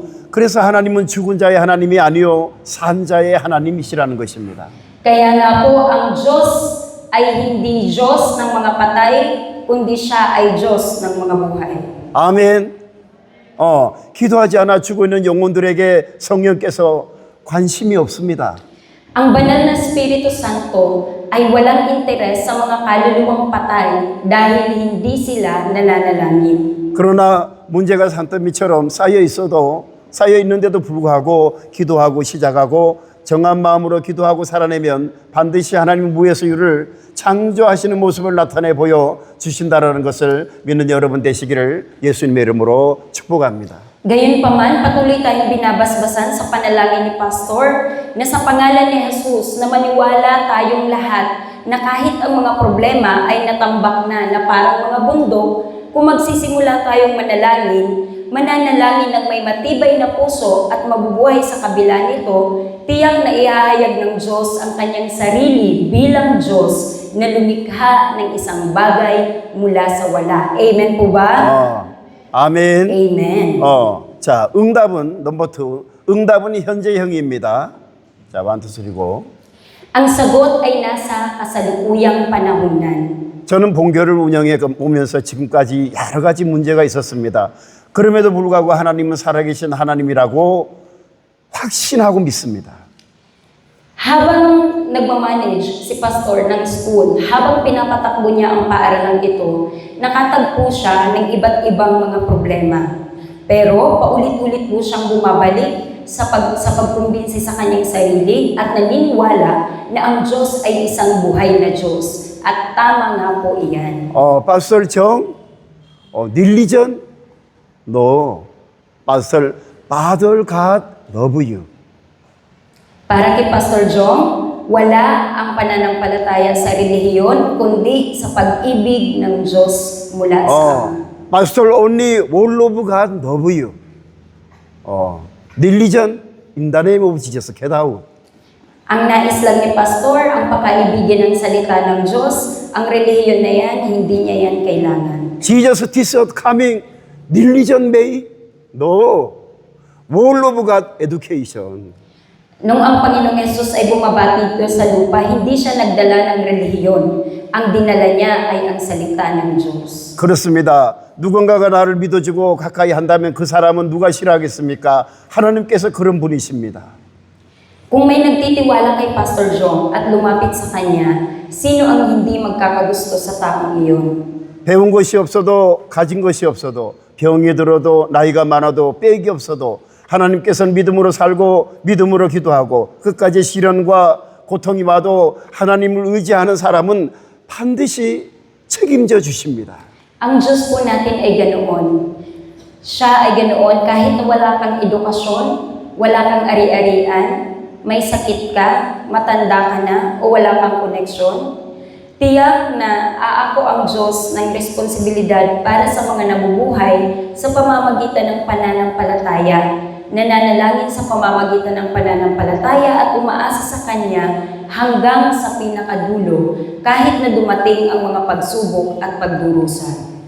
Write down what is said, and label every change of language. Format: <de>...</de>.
<ko>그래서 하나님은 죽은 자의 하나님이 아니요 산 자의 하나님이시라는 것입니다.</ko> <tl>Kaya nga po, ang Diyos ay hindi Diyos ng mga patay, kundi siya ay Diyos ng mga buhay.</tl> <ko>아멘. 기도하지 않아 죽어 있는 영혼들에게 성령께서 관심이 없습니다.</ko> <tl>Ang banal na Espiritu Santo ay walang interes sa mga kaluluwang patay dahil hindi sila nananalangin.</tl> <ko>그러나 문제가 산더미처럼 쌓여 있는데도 불구하고 기도하고 시작하고 정한 마음으로 기도하고 살아내면 반드시 하나님 무에서유를 창조하시는 모습을 나타내 보여 주신다라는 것을 믿는 여러분 되시기를 예수님의 이름으로 축복합니다.</ko> <tl>Gayunpaman, patuloy tayong binabasbasan sa panalangin ni Pastor na sa pangalan ni Jesus na maniwala tayong lahat na kahit ang mga problema ay natambak na parang mga bundok, kung magsisimula tayong mananalangin ng may matibay na puso at mabubuhay sa kabila nito, tiyak na ihahayag ng Diyos ang kanyang sarili bilang Diyos na lumikha ng isang bagay mula sa wala. Amen po ba?</tl> <ko>아멘.</ko> <en>Amen.</en> <ko>자, 응답은 넘버 2. 응답은 현재형입니다. 자, 1, 2, 3고.</ko> <tl>Ang sagot ay nasa kasalukuyang panahunan.</tl> <ko>저는 본교를 운영해 오면서 지금까지 여러 가지 문제가 있었습니다. 그럼에도 불구하고 하나님은 살아계신 하나님이라고 확신하고 믿습니다.</ko> <tl>Habang nagmamanage si Pastor ng school, habang pinapatakbo niya ang paaralang ito, nakatagpo siya ng iba't ibang mga problema. Pero paulit-ulit po siyang bumabalik sa pagkumbinsi sa kanyang sarili at naniniwala na ang Diyos ay isang buhay na Diyos. At tama nga po iyan.</tl> <en>Pastor Chong, 닐리전, no. Pastor, Father God love you.</en> <tl>Para kay Pastor Jong, wala ang pananampalataya sa relihiyon, kundi sa pag-ibig ng Diyos mula sa Ama.</tl> <en>Pastor, only one love God love you. Religion, in the name of Jesus, get out.</en> <tl>Ang nais lang ni Pastor, ang pakaibigin ng salita ng Diyos, ang relihiyon na yan, hindi niya yan kailangan.</tl> <en>Jesus is coming, religion may? No. One love God education.</en> <tl>Nung ang Panginoong Yesus ay bumabati dito sa lupa, hindi siya nagdala ng relihiyon. Ang dinala niya ay ang salita ng Diyos.</tl> <ko>그렇습니다. 누군가가 나를 믿어주고 가까이 한다면 그 사람은 누가 싫어하겠습니까? 하나님께서 그런 분이십니다.</ko> <tl>Kung may nagtitiwala kay Pastor Jong at lumapit sa kanya, sino ang hindi magkakagusto sa taong iyon?</tl> <ko>배운 것이 없어도 가진 것이 없어도 병이 들어도 나이가 많아도 빽이 없어도 하나님께서는 믿음으로 살고 믿음으로 기도하고 끝까지 시련과 고통이 와도 하나님을 의지하는 사람은 반드시 책임져 주십니다.</ko> <tl>Ang Diyos po natin ay ganoon. Siya ay ganoon kahit wala kang edukasyon, wala kang ari-arian, may sakit ka, matanda ka na, o wala kang koneksyon. Tiyak na aako ang Diyos ng responsibilidad para sa mga nabubuhay sa pamamagitan ng pananampalataya, nananalangin sa pamamagitan ng pananampalataya at umaasa sa Kanya hanggang sa pinakadulo kahit na dumating ang mga pagsubok at pagdurusa.</tl>